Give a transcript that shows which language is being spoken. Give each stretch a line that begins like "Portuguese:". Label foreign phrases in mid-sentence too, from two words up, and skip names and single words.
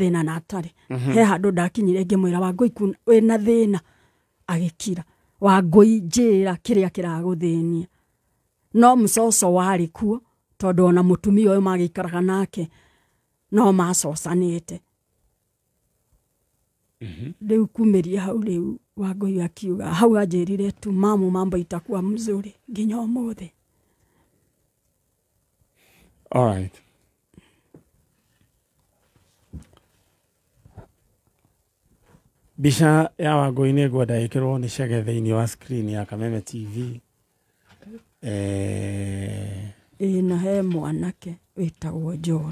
Kikuyu: thina na atari he handu ndakinyire ngimwira Wangui we na thina agikira Wangui njira kiria kiraguthinia no msoso wari kuo tondu ona mutumia uyu magikaraga nake no macocanite riu kumiria hau riu Wangui akiuga hau anjirire tu
Swahili: mamu mambo itakuwa mzuri
Kikuyu: nginya umuthi.
English: All right.
Kikuyu: Bisha ya Wangui nĩ ngwenda ĩkĩrwo nĩ Chege thĩinĩ wa screen ya Kameme TV. Na he mwanake wĩtagwo John.